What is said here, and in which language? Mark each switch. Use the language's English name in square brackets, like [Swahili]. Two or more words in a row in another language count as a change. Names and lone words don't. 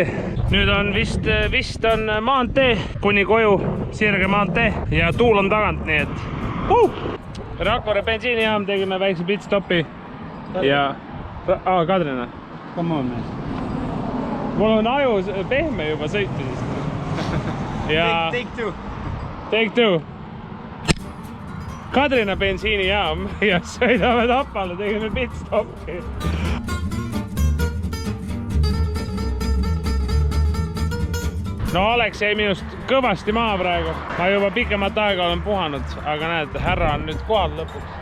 [Estonian] Nüüd on vist on maantee kuni koju, sirge maantee ja tuul on tagant, nii et Rakvere bensiinijaam tegime väikse pitstopi ja Kadrina. [English] Come on, man. [Estonian] Mul on aju pehme juba sõitu siis. ja [English] Take two. Take two. [Estonian] Kadrina bensiinijaam ja sõidame Tapale, tegime pitstoppi. No Alex jäi minust kõvasti maha praegu. Ma juba pikemat aega olen puhanud, aga näed, härra on nüüd kohal lõpuks.